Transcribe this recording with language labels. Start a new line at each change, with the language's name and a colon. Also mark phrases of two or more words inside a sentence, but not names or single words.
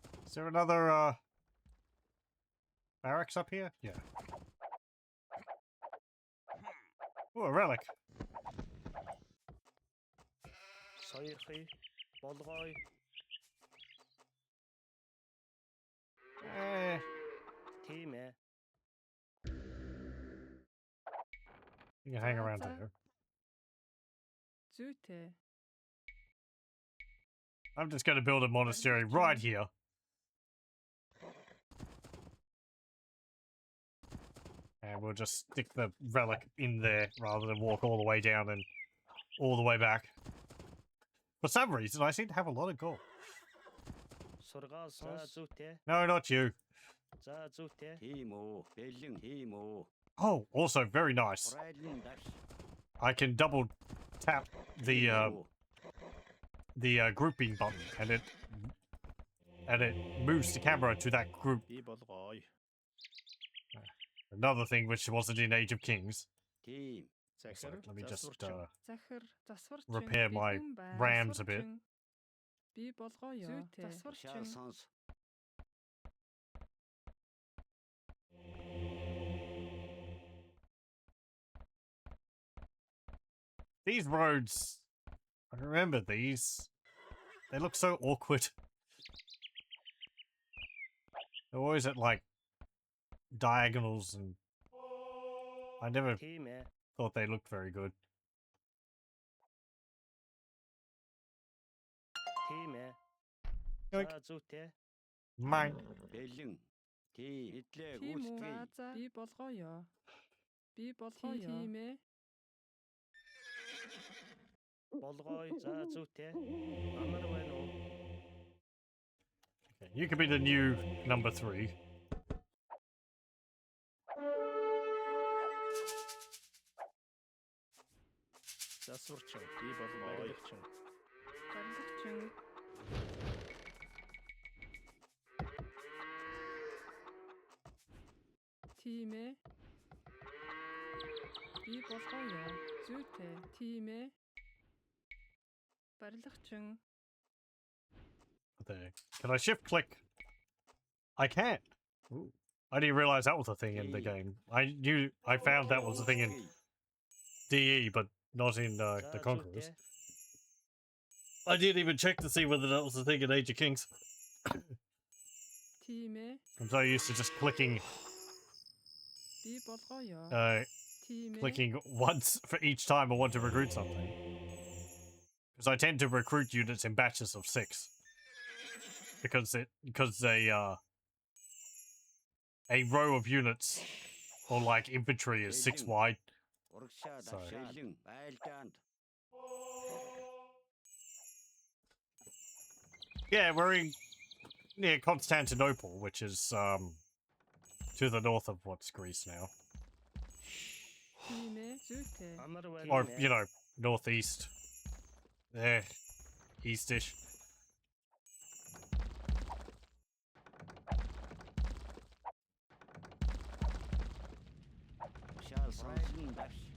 English: Is there another barracks up here? Yeah. Oh, a relic.
Mongolian: Соёрхий болгоё. Тийм ээ.
English: You can hang around there.
Mongolian: Зүйтэй.
English: I'm just going to build a monastery right here. And we'll just stick the relic in there rather than walk all the way down and all the way back. For some reason, I seem to have a lot of gold.
Mongolian: Сургаал сонс. За зүйтэй.
English: No, not you.
Mongolian: За зүйтэй. Тийм үү. Бэлэн тийм үү.
English: Oh, also very nice.
Mongolian: Хурайлан даш.
English: I can double tap the grouping button, and it moves the camera to that group.
Mongolian: Би болгоё.
English: Another thing which wasn't in Age of Kings.
Mongolian: Тийм.
English: So let me just
Mongolian: Захир, засварчин.
English: repair my
Mongolian: бэлэн бай,
English: rams a bit.
Mongolian: засварчин. Би болгоё. Зүйтэй. Шаал Засварчин. сонс.
English: These roads, I remember these. They look so awkward. They're always at like diagonals, and I never
Mongolian: Тийм ээ.
English: thought they looked very good.
Mongolian: Тийм ээ.
English: Yoink.
Mongolian: За зүйтэй.
English: Mine.
Mongolian: Бэлэн. Тийм. Идлээ Тийм үү? гүйцэтгэе. За. Би болгоё. Би болгоё. Тийм ээ. Болгоё. За зүйтэй. Амар байна уу?
English: Okay, you could be the new number 3.
Mongolian: Засварчин. Би болгоё. Барилгачин. Тийм ээ. Би болгоё. Зүйтэй. Тийм ээ. Барилгачин.
English: There. Can I shift click? I can't. Ooh. I didn't realize that was a thing in the game. I found that was a thing in DE, but not in the
Mongolian: За
English: Conquerors.
Mongolian: зүйтэй.
English: I didn't even check to see whether that was a thing in Age of Kings.
Mongolian: Тийм ээ.
English: I'm so used to just clicking
Mongolian: Би болгоё. Тийм ээ.
English: clicking once for each time I want to recruit something. Because I tend to recruit units in batches of 6. Because a row of units or like infantry is 6 wide.
Mongolian: Урагшаа
English: Sorry.
Mongolian: дашаал. Бэлэн. Байлдаанд.
English: Yeah, we're in near Constantinople, which is to the north of what's Greece now.
Mongolian: Тийм ээ. Зүйтэй. Амар байна.
English: Or, you know, northeast. There. Eastish.
Mongolian: Шаал сонс. Даш.